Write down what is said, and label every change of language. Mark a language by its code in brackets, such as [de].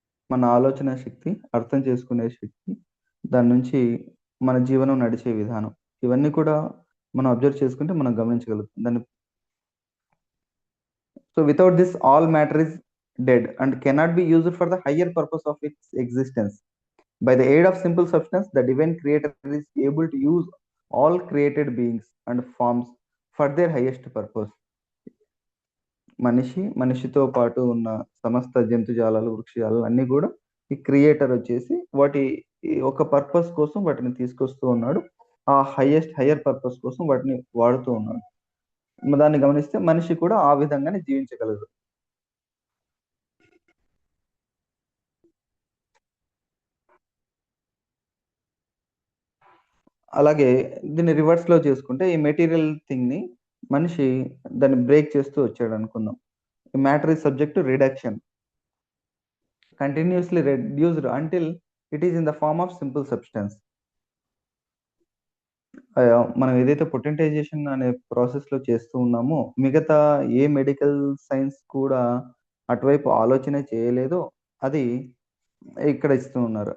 [te] మన ఆలోచన శక్తి, అర్థం చేసుకునే శక్తి, దాని నుంచి మన జీవనం నడిచే విధానం, ఇవన్నీ కూడా మనం అబ్జర్వ్ చేసుకుంటే మనం గమనించగలుగుతాం. [en] So without this all matter is dead and cannot be used for the higher purpose of its existence. By the aid of simple substance, the divine creator is able to use all created beings and forms for their highest purpose. [te] మనిషితో పాటు ఉన్న సమస్త జంతుజాలాలు, వృక్షజాలాలు అన్నీ కూడా ఈ creator వచ్చేసి వాటి ఒక పర్పస్ కోసం వాటిని తీసుకొస్తూ ఉన్నాడు. ఆ హయ్యర్ పర్పస్ కోసం వాటిని వాడుతూ ఉన్నాడు. దాన్ని గమనిస్తే మనిషి కూడా ఆ విధంగానే జీవించగలదు. అలాగే దీన్ని రివర్స్ లో చేసుకుంటే ఈ మెటీరియల్ థింగ్ ని మనిషి దాన్ని బ్రేక్ చేస్తూ వచ్చాడు అనుకుందాం. [en] Matter is subject to reduction, continuously reduced until it is in the form of simple substance. [te] మనం ఏదైతే పొటెంటైజేషన్ అనే ప్రాసెస్ లో చేస్తూ ఉన్నామో, మిగతా ఏ మెడికల్ సైన్స్ కూడా అటువైపు ఆలోచన చేయలేదో అది ఇక్కడ ఇస్తూ ఉన్నారు.